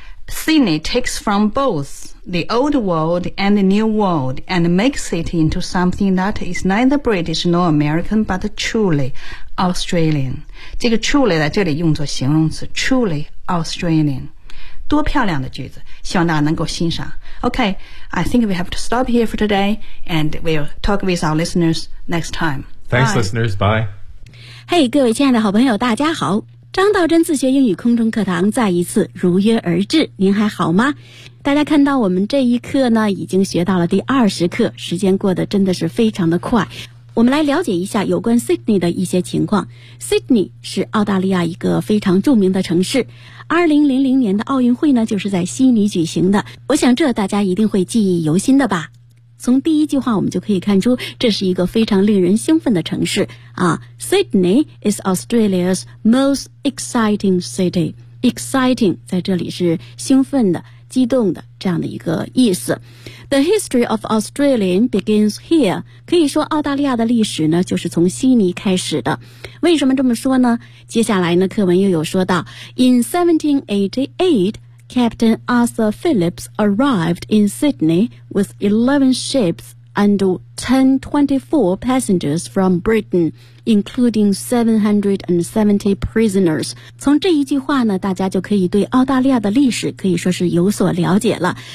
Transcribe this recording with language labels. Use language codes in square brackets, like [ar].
[en] Sydney takes from both the Old World and the New World and makes it into something that is neither British nor American but truly Australian. [zh] 这个 truly 在这里用作形容词 [en] truly Australian. [zh] 多漂亮的句子，希望大家能够欣赏。 [en] Okay, I think we have to stop here for today and we'll talk with our listeners next time. Thanks, listeners. Bye. [zh] Hey, 各位亲爱的好朋友大家好，张道真自学英语空中课堂再一次如约而至，您还好吗？大家看到我们这一课呢，已经学到了第20课，时间过得真的是非常的快。我们来了解一下有关 Sydney 的一些情况。Sydney 是澳大利亚一个非常著名的城市，2000年的奥运会呢，就是在悉尼举行的，我想这大家一定会记忆犹新的吧。从第一句话我们就可以看出，这是一个非常令人兴奋的城市啊。 [en] Sydney is Australia's most exciting city. [zh] Exciting 在这里是兴奋的、激动的这样的一个意思。 [en] The history of Australia begins here. [zh] 可以说澳大利亚的历史呢，就是从悉尼开始的。为什么这么说呢？接下来呢，课文又有说到 ， [en] In 1788. Captain Arthur Phillips arrived in Sydney with 11 ships and 1024 passengers from Britain, including 770 prisoners. [zh] 从这一句话呢，大家就可以对澳大利亚的历史可以说是有所了解了。